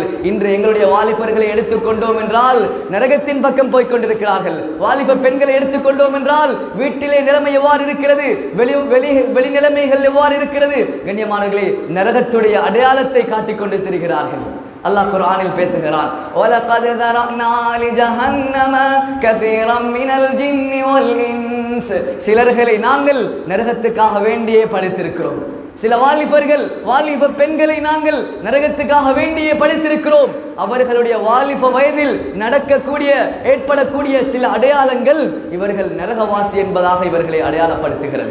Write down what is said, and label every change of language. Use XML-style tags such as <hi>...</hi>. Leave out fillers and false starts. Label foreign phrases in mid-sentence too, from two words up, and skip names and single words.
<ta>இன்று எங்களுடைய வாலிபர்களை எடுத்துக்கொண்டோம் என்றால் நரகத்தின் பக்கம் போய்கொண்டிருக்கிறார்கள். வாலிப பெண்களை எடுத்துக்கொண்டோம் என்றால் வீட்டிலே நிலைமை எவ்வாறு இருக்கிறது, வெளி நிலைமைகள் எவ்வாறு இருக்கிறது? கண்ணியமானவர்களே, நரகத்துடைய அடையாளத்தை காட்டிக்கொண்டு திரிகிறார்கள். அல்லாஹ் குர்ஆனில் பேசுகிறான்,</ta> <ar>وَلَقَدْ ذَرَأْنَا لِجَهَنَّمَ كَثِيرًا مِنَ الْجِنِّ وَالْإِنسِ.</ar> <ta>சிலர்களை நாங்கள் நரகத்துக்காக வேண்டியே படைத்திருக்கிறோம். சில வாலிப பெண்களை நாங்கள் நரகத்துக்காக வேண்டியே படைத்திருக்கிறோம். அவர்களுடைய வாலிப வயதில் நடக்கக்கூடிய ஏற்படக்கூடிய சில அடையாளங்கள் இவர்கள் நரகவாசி என்பதாக இவர்களை அடையாளப்படுத்துகிறது.</ta>